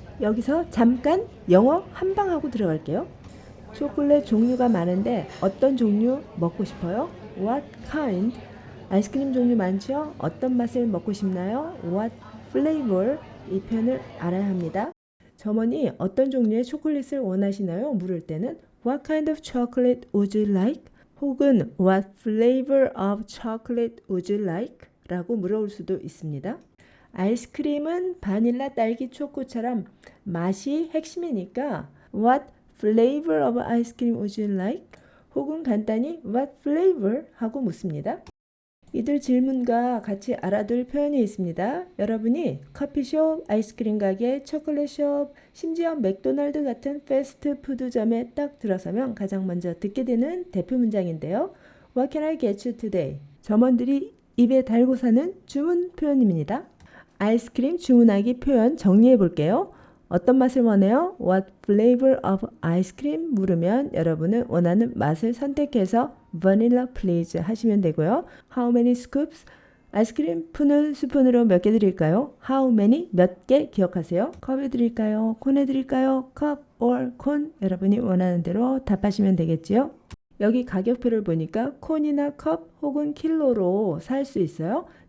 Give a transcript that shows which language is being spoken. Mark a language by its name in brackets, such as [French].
[Korean] 여기서 잠깐 영어 한방하고 들어갈게요. 초콜릿 종류가 많은데 어떤 종류 먹고 싶어요? [English] What kind? [Korean] 아이스크림 종류 많죠? 어떤 맛을 먹고 싶나요? [English] What flavor? [Korean] 이 표현을 알아야 합니다. 점원이 어떤 종류의 초콜릿을 원하시나요? 물을 때는 [English] What kind of chocolate would you like? 혹은 What flavor of chocolate would you like? [Korean] 라고 물어볼 수도 있습니다. 아이스크림은 바닐라, 딸기, 초코처럼 맛이 핵심이니까 [English] What flavor of ice cream would you like? [Korean] 혹은 간단히 [English] What flavor? [Korean] 하고 묻습니다. 이들 질문과 같이 알아둘 표현이 있습니다. 여러분이 커피숍, 아이스크림 가게, 초콜릿숍, 심지어 맥도날드 같은 패스트푸드점에 딱 들어서면 가장 먼저 듣게 되는 대표 문장인데요. [English] What can I get you today? [Korean] 점원들이 입에 달고 사는 주문 표현입니다. 아이스크림 주문하기 표현 정리해 볼게요. 어떤 맛을 원해요? [English] What flavor of ice cream? [Korean] 물으면 여러분은 원하는 맛을 선택해서 [English] vanilla please [Korean] 하시면 되고요. [English] How many scoops? [Korean] 아이스크림 푸는 스푼으로 몇 개 드릴까요? [English] How many? [Korean] 몇 개 기억하세요? 컵에 드릴까요? 콘에 드릴까요? 컵 or 콘? 여러분이 원하는 대로 답하시면 되겠지요. 여기 가격표를 보니까 콘이나 컵 혹은 킬로로 살 수 있어요.